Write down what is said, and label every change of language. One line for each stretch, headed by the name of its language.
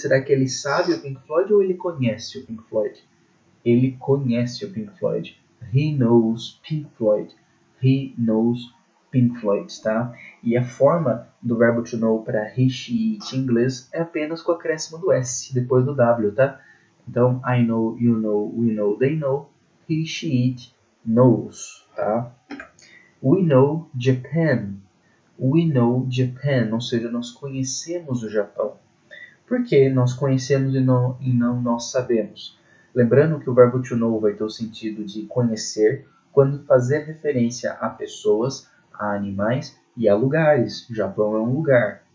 Portuguese: Será que ele sabe o Pink Floyd ou ele conhece o Pink Floyd? Ele conhece o Pink Floyd.
English: He knows Pink Floyd. He knows Pink Floyd, tá?
Portuguese: E a forma do verbo to know para he, she, it em inglês é apenas com o acréscimo do S depois do W, tá?
English: Então, I know, you know, we know, they know, he, she, it knows, tá? We know Japan. We know Japan,
Portuguese: ou seja, nós conhecemos o Japão. Por que nós conhecemos e não nós sabemos? Lembrando que o verbo to know vai ter o sentido de conhecer quando fazer referência a pessoas, a animais e a lugares. O Japão é um lugar.